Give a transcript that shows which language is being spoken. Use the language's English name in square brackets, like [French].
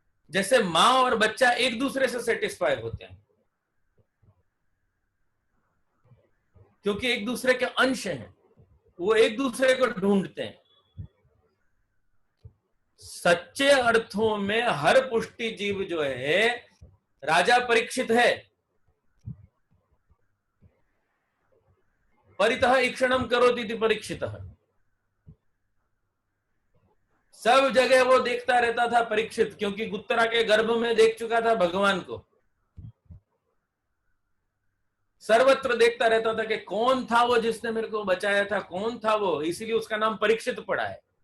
[Hindi] जैसे माँ और बच्चा एक दूसरे से सेटिस्फाई होते हैं क्योंकि एक दूसरे के अंश हैं, वो एक दूसरे को ढूंढते हैं। सच्चे अर्थों में हर पुष्टि जीव जो है राजा परीक्षित है। [Sanskrit] परितः ईक्षणम करोति इति परीक्षितः। [Hindi] सब जगह वो देखता रहता था परीक्षित, क्योंकि उत्तरा के गर्भ में देख चुका था भगवान को। सर्वत्र देखता रहता था कि कौन था वो जिसने मेरे को बचाया था, कौन था वो, इसीलिए उसका नाम परीक्षित पड़ा है।